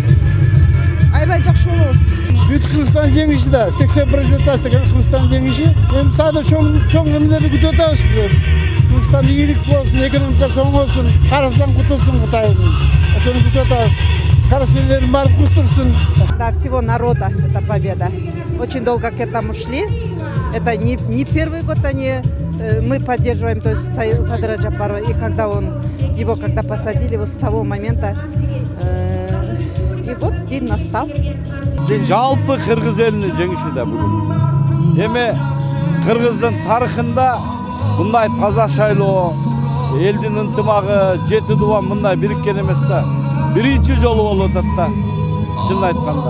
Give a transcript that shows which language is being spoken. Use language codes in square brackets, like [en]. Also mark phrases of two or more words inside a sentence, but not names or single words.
[ky] Аябай жакшы болобуз. Бүт Кыргызстан жеңиши да, 80% Кыргызстан жеңиши. Эми сада чоң эмелерди күтүп атабыз. Кыргызстан ийгилик болсун, экономикасы оңолсун, карыздан кутулсун Кытай. Ошону күтүп атабыз. Карызберлердин баары кустурсун. [ru] Да, всего народа эта победа. Очень долго к этому шли. Это не первый год мы поддерживаем, то есть Садыра Жапарова. И когда его посадили, вот с того момента И вот день настал. [ky] Жалпы кыргыз элини жеңиши да бүгүн. Эми кыргыздын тарыхында мындай таза шайлоо, элдин ынтымагы, жети дубан мындай бириккен эмес да. Биринчи жолу болуп атат да. Чын айтканда.